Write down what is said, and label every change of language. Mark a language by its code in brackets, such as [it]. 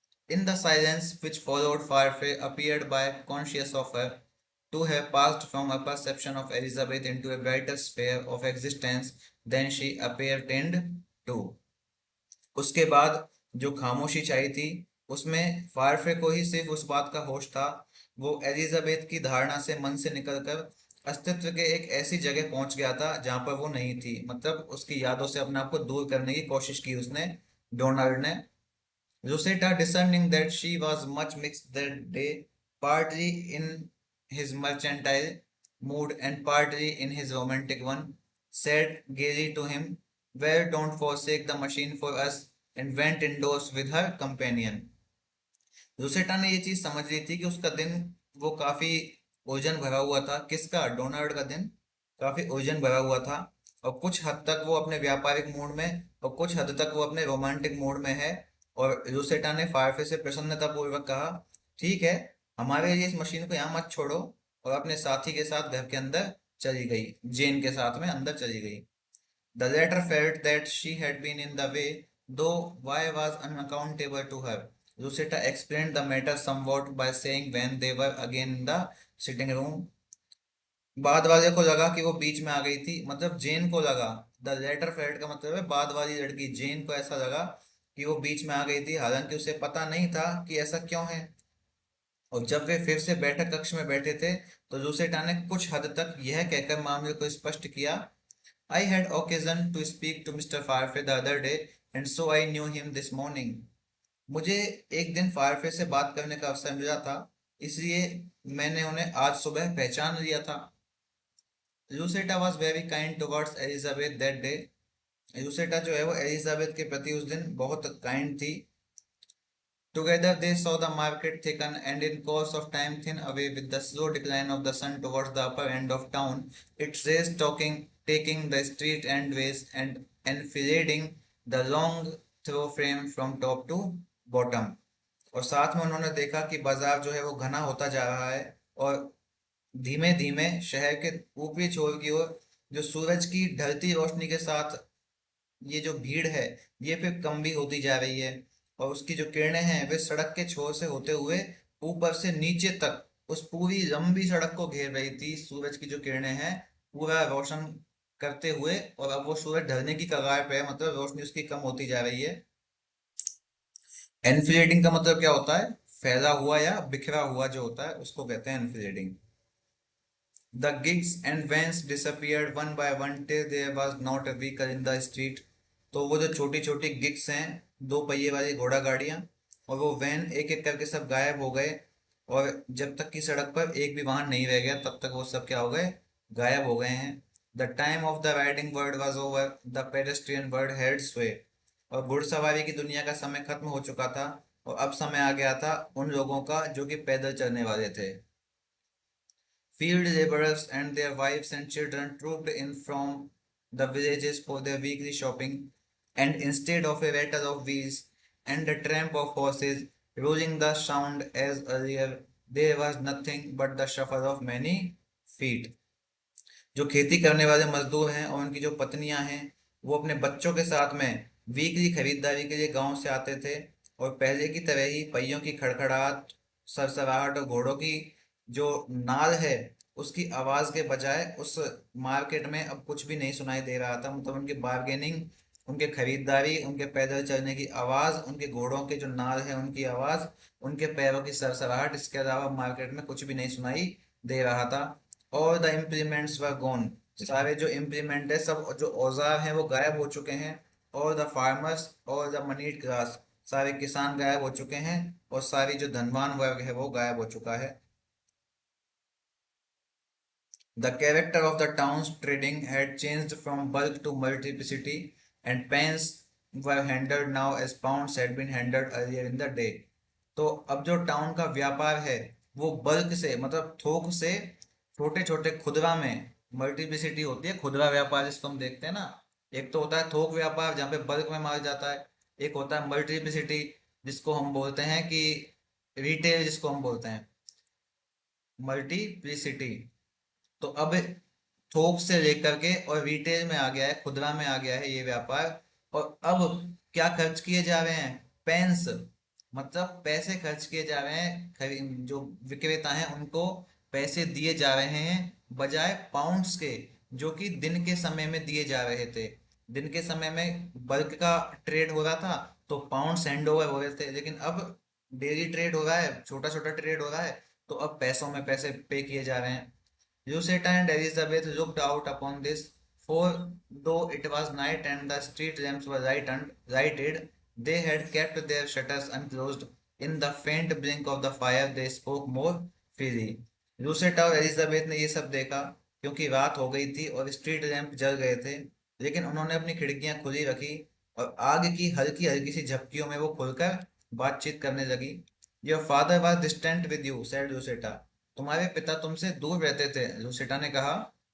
[en] In the silence which followed, Farfrae appeared by conscious of her to have passed from a perception of Elizabeth into a brighter sphere of existence than she appeared to। [hi] उसके बाद जो खामोशी छाई थी उसमें फारफे को ही सिर्फ उस बात का होश था। वो एलिजाबेथ की धारणा से मन से निकलकर अस्तित्व के एक ऐसी जगह पहुंच गया था जहां पर वो नहीं थी, मतलब उसकी यादों से अपने आप को दूर करने की कोशिश की उसने, डोनाल्ड ने। [en] Rosetta, discerning that she was much mixed that day, partly in his mercantile mood and partly in his romantic one, said gaily to him, "Well, don't forsake the machine for us," and went indoors with her companion। [hi] Rosetta ने ये चीज समझ ली थी कि उसका दिन वो काफी उलझन भरा हुआ था। किसका? डोनाल्ड का दिन काफी उलझन भरा हुआ था। और कुछ हद तक वो अपने व्यापारिक मूड में और कुछ हद तक वो अपने रोमांटिक मूड में है। और रोसेटा ने फारफे से प्रसन्नता पूर्वक कहा, ठीक है, हमारे लिए इस मशीन को यहाँ मत छोड़ो। और अपने साथी के साथ घर के अंदर चली गई, जेन के साथ में अंदर चली गई। [en] The latter felt that she had been in the way, though why was unaccountable to her. Rosetta explained the matter somewhat by saying when they were again in the sitting room, [hi] बाद वाले को लगा कि वो बीच में आ गई थी, मतलब जेन को लगा। [en] the letter felt [hi] का मतलब है बाद वाली लड़की, जेन को ऐसा लगा कि वो बीच में आ गई थी, हालांकि उसे पता नहीं था कि ऐसा क्यों है। और जब वे फिर से बैठक कक्ष में बैठे थे तो रूसेटा ने कुछ हद तक यह कहकर मामले को स्पष्ट किया, [en] I had occasion to speak to Mr. Farfay the other day, and so I knew him this morning। [hi] मुझे एक दिन फारफे से बात करने का अवसर मिला था, इसलिए मैंने उन्हें आज सुबह पहचान लिया था। [en] Lucetta was very kind towards Elizabeth that day. [hi] यूसेटा जो है वो एलिजाबेथ के प्रति उस दिन बहुत काइंड थी। [en] Together they saw the market thicken and in course of time thin away with the slow decline of the sun towards the upper end of town, its rays taking the street end ways and enfilading the long thoroughfare from top to bottom। [hi] और साथ में उन्होंने देखा कि बाजार जो है वो घना होता जा रहा है और धीमे धीमे शहर के ऊपरी छोर की ओर जो सूरज की ढलती रोशनी के साथ ये जो भीड़ है ये फिर कम भी होती जा रही है। और उसकी जो किरणें हैं वे सड़क के छोर से होते हुए ऊपर से नीचे तक उस पूरी लंबी सड़क को घेर रही थी। सूरज की जो किरणें हैं पूरा रोशन करते हुए, और अब वो सूरज ढलने की कगार पे है, मतलब रोशनी उसकी कम होती जा रही है। एनफिलेडिंग का मतलब क्या होता है? फैला हुआ या बिखरा हुआ जो होता है उसको कहते हैं एनफिलेडिंग। [en] The gigs and vans disappeared one by one till there was not a vehicle in the street। [hi] तो वो जो छोटी छोटी गिग्स हैं, दो पहिए वाली घोड़ा गाड़ियां, और वो वैन एक एक करके सब गायब हो गए। और जब तक कि सड़क पर एक भी वाहन नहीं रह गया तब तक वो सब क्या हो गए? गायब हो गए हैं। [en] The time of the riding world was over, the pedestrian world had sway. [hi] और घुड़सवारी की दुनिया का समय खत्म हो चुका था और अब समय आ गया था उन लोगों का जो कि पैदल चलने वाले थे। [en] Field laborers and their wives and children trooped in from the villages for their weekly shopping, and instead of a rattle of wheels and a tramp of horses rolling the sound as earlier, there was nothing but the shuffle of many feet। [hi] जो खेती करने वाले मजदूर हैं और उनकी जो पत्नियां हैं वो अपने बच्चों के साथ में वीकली खरीदारी के लिए गांव से आते थे। और पहले की तरह ही पहियों की खड़खड़ाहट, सरसराहट और घोड़ों की जो नाल है उसकी आवाज के बजाय उस मार्केट में अब कुछ भी नहीं सुनाई दे रहा था। मतलब उनकी बार्गेनिंग, उनके खरीदारी, उनके पैदल चलने की आवाज, उनके घोड़ों के जो नाल है उनकी आवाज, उनके पैरों की सरसराहट, इसके अलावा मार्केट में कुछ भी नहीं सुनाई दे रहा था। और [en] The implements were gone. [hi] सारे जो इम्प्लीमेंट है, सब जो औजार हैं वो गायब हो चुके हैं। और द फार्मर्स और द मनीड क्लास, सारे किसान गायब हो चुके हैं और सारी जो धनवान वर्ग है वो गायब हो चुका है। [en] The character of the town's trading had changed from bulk to multiplicity, and pence were handled now as pounds had been handled earlier in the day। [hi] तो अब जो टाउन का व्यापार है वो बल्क से, मतलब थोक से छोटे छोटे खुदरा में, मल्टीप्लिसिटी होती है खुदरा व्यापार जिसको हम देखते हैं ना। एक तो होता है थोक व्यापार जहाँ पे बल्क में माल जाता है, एक होता है मल्टीप्लिसिटी जिसको हम बोलते हैं कि रिटेल, जिसको हम बोलते हैं मल्टीप्लिसिटी। तो अब थोक से लेकर के और रिटेल में आ गया है, खुदरा में आ गया है ये व्यापार। और अब क्या खर्च किए जा रहे हैं? पेंस, मतलब पैसे खर्च किए जा रहे हैं, जो विक्रेता हैं उनको पैसे दिए जा रहे हैं बजाय पाउंड्स के, जो कि दिन के समय में दिए जा रहे थे। दिन के समय में बल्क का ट्रेड हो रहा था तो पाउंड हैंड ओवर हो रहे थे, लेकिन अब डेली ट्रेड हो रहा है, छोटा छोटा ट्रेड हो रहा है, तो अब पैसों में पैसे पे किए जा रहे हैं। [en] Lucetta and Elizabeth looked out upon this, for though it was night and the street lamps were lighted, they had kept their shutters unclosed. In the faint blink of the fire, they spoke more freely. [hi] Lucetta और Elizabeth ने ये सब देखा क्योंकि रात हो गई थी और स्ट्रीट लैंप जल गए थे, लेकिन उन्होंने अपनी खिड़कियां खुली रखी और आग की हल्की हल्की सी झपकियों में वो खुलकर बातचीत करने लगी। [en] Your father was distant with you, said Lucetta. [hi] तुम्हारे पिता तुमसे दूर रहते थे, लूसेटा ने कहा।